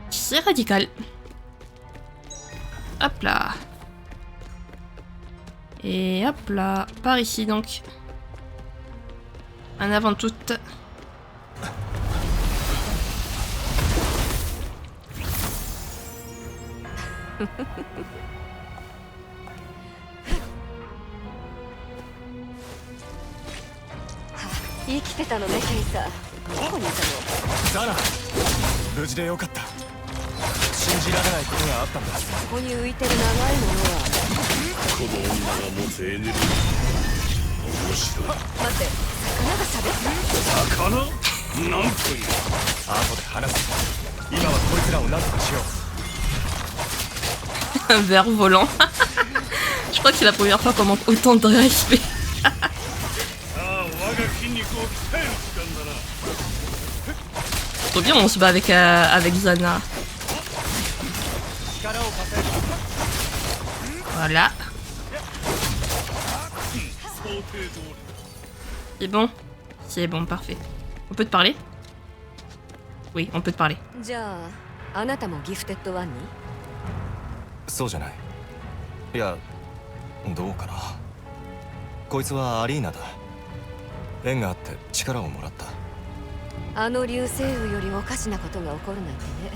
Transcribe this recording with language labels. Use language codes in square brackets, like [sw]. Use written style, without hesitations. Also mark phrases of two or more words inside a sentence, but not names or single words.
[fr] C'est radical. Hop là. Et hop là. Par ici donc. En avant toute. [ja] 生きてたのね、ケイサー。どこにいたの？ザナ、無事でよかった。信じられないことがあったんだ。ここに浮いてる長いものは。この女が持つエネルギー、面白い。待って、魚が喋った。魚？なんという。後で話す。今はこいつらを何とかしよう。 [fr] Un ver volant. Je crois que c'est la première fois qu'on manque autant de respect. Trop bien, on se bat avec Zana. Voilà. C'est bon? C'est bon, parfait. On peut te parler? Oui, on peut te parler. [ja] じゃあ、あなたもギフテッドワンに？そうじゃない。いや、どうかな。こいつはアリーナだ。縁があって力をもらった。あの流星雨よりおかしなことが起こるなんてね。